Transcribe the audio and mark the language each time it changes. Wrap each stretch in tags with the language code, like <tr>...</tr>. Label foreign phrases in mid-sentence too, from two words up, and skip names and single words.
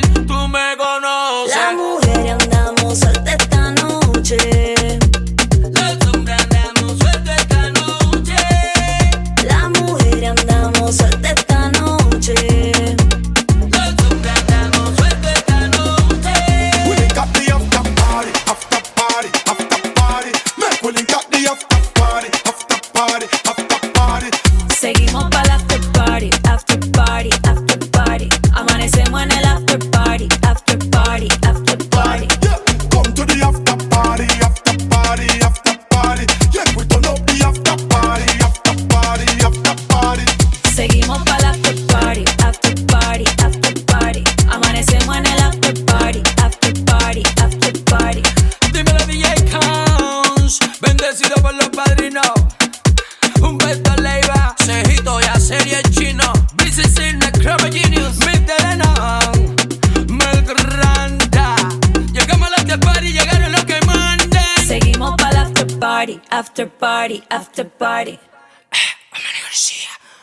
<es>Tú me conoces. La mujer andamos suelta esta noche. Los hombres andamos sueltos esta noche. La mujer andamos suelta esta noche. Los hombres andamos sueltos esta noche.</es> <en>we got the after party, after party, after party. Make we got the after party, after party, after party.</en> <es>Seguimos para el</es> <en>after party, after party, after party.</en> <es>Amanecemos en el</es> <en>after party, after party, after party. Yeah, come to the after party, after party, after party. Yeah, we turn up the after party, after party, after party.</en> <es>Seguimos para el</es> <en>after party, after party, after party.</en> <es>Amanecemos en el</es> <en>after party, after party, after party.</en> <es>Dímelo DJ Cons, bendecido por los padrinos. Humberto Leiva, Cejito y a serie chino. BCC, Necroba Genius, mi terreno. MEL GRANDA. Llegamos al</es> <en>after party,</en> <es>llegaron los que mandan.</es> <en>Seguimos para el after party, after party, after party. Osmani Garcia.</en>